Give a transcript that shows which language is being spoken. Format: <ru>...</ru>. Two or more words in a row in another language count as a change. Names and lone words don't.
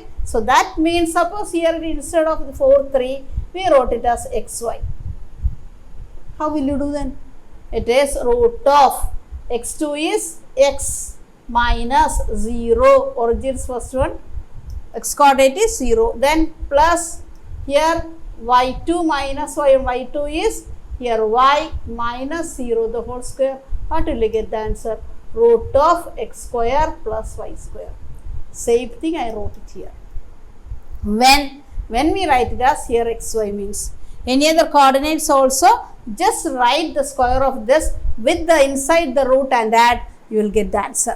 <en>So that means suppose here instead of the 4, 3, we wrote it as xy. How will you do then? It is root of x2 is x minus 0, origin's first one, x coordinate is 0, then plus here y2 minus y, y2 is here y minus 0 the whole square. What will you get the answer? Root of x square plus y square. Same thing I wrote it here. When we write it as here xy means, any other coordinates also, just write the square of this with the inside the root and add, you will get the answer.</en>